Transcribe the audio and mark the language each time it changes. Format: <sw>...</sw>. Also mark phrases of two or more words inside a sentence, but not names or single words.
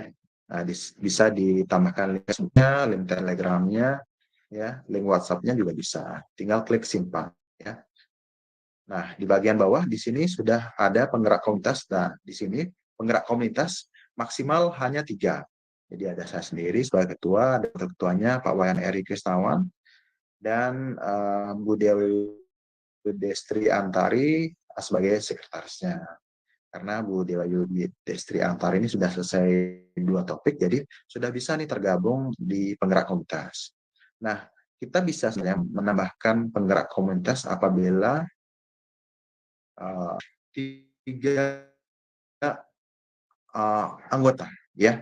<id>Nah, bisa ditambahkan link Facebooknya, link Telegramnya, ya, link WhatsApp-nya juga bisa. Tinggal klik simpan, ya. Nah, di bagian bawah di sini sudah ada penggerak komunitas. Nah, di sini penggerak komunitas maksimal hanya 3. Jadi ada saya sendiri sebagai ketua, ada ketuanya Pak Wayan Eri Kristawan, dan Bu Dewi Destri Antari sebagai sekretarisnya. Karena Bu Dewi Destri Antari ini sudah selesai 2 topik, jadi sudah bisa nih tergabung di penggerak komunitas. Nah, kita bisa sebenarnya menambahkan penggerak komunitas apabila 3 anggota, ya.</id>